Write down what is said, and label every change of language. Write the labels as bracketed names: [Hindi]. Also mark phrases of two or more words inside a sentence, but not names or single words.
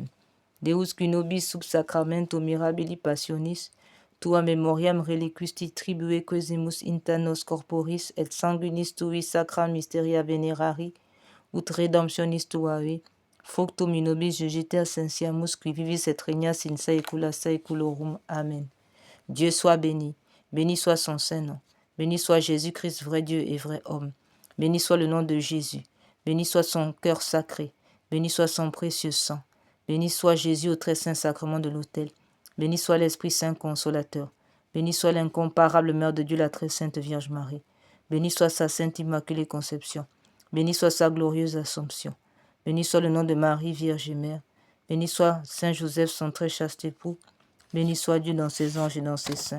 [Latin] Deus qui nobis sub sacramento mirabili passionis, tua memoriam reliquisti tribue quesimus inter nos corporis et sanguinis tui sacra mysteria venerari, ut redemptionis tuae, fructum in nobis jugiter sensiamus qui vivis et regnas in saecula saeculorum. Amen. [French] Dieu soit béni, béni soit son Saint-Nom, béni soit Jésus-Christ, vrai Dieu et vrai homme, béni soit le nom de Jésus, béni soit son cœur sacré, béni soit son précieux sang, béni soit Jésus au très saint sacrement de l'autel, béni soit l'Esprit Saint consolateur, béni soit l'incomparable Mère de Dieu, la très sainte Vierge Marie, béni soit sa sainte immaculée conception, béni soit sa glorieuse Assomption, béni soit le nom de Marie, Vierge et Mère, béni soit Saint Joseph, son très chaste époux, béni soit Dieu dans ses anges et dans ses saints.